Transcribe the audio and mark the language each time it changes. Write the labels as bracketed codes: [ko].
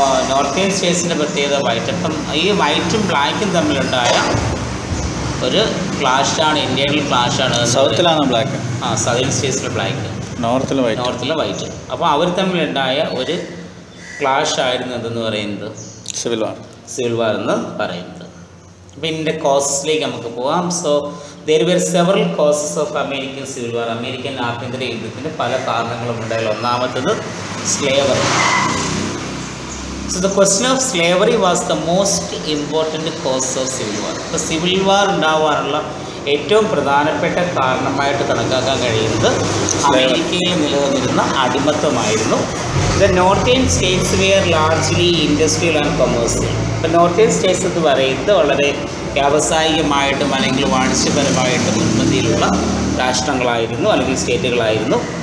[ml] Northern സ്റ്റേറ്റ്സിൻ്റെ പ്രത്യേകത white. അപ്പം ഈ വൈറ്റും ബ്ലാക്കും തമ്മിലുണ്ടായ ഒരു ക്ലാഷാണ്, ഇന്ത്യയിൽ ക്ലാഷാണ്. സൗത്തിലാണ് ബ്ലാക്ക്, സതേൺ സ്റ്റേറ്റ്സിലെ ബ്ലാക്ക്, നോർത്തിലെ വൈറ്റ്. അപ്പോൾ അവർ തമ്മിലുണ്ടായ ഒരു ക്ലാഷ് ആയിരുന്നു എന്തെന്ന് പറയുന്നത് സിവിൽ വാർ എന്ന് പറയുന്നത്. അപ്പോൾ ഇതിൻ്റെ കോസസിലേക്ക് നമുക്ക് പോകാം. [en] So there were several causes of American civil war. [ml] American ആഭ്യന്തര യുദ്ധത്തിന് പല കാരണങ്ങളും ഉണ്ടായാലും ഒന്നാമത്തത് slavery. [en] So the question of slavery was the most important cause of civil war. [ml] അപ്പോൾ സിവിൽ വാർ ഉണ്ടാവാനുള്ള ഏറ്റവും പ്രധാനപ്പെട്ട കാരണമായിട്ട് കണക്കാക്കാൻ കഴിയുന്നത് അമേരിക്കയിൽ നിലനിന്നിരുന്ന അടിമത്തമായിരുന്നു. [en] The northern states were largely industrial and commercial. [ml] ഇപ്പോൾ നോർത്തേൺ സ്റ്റേറ്റ്സ് എന്ന് പറയുന്നത് വളരെ വ്യാവസായികമായിട്ടും അല്ലെങ്കിൽ വാണിജ്യപരമായിട്ടും മുൻപന്തിയിലുള്ള രാഷ്ട്രങ്ങളായിരുന്നു അല്ലെങ്കിൽ സ്റ്റേറ്റുകളായിരുന്നു.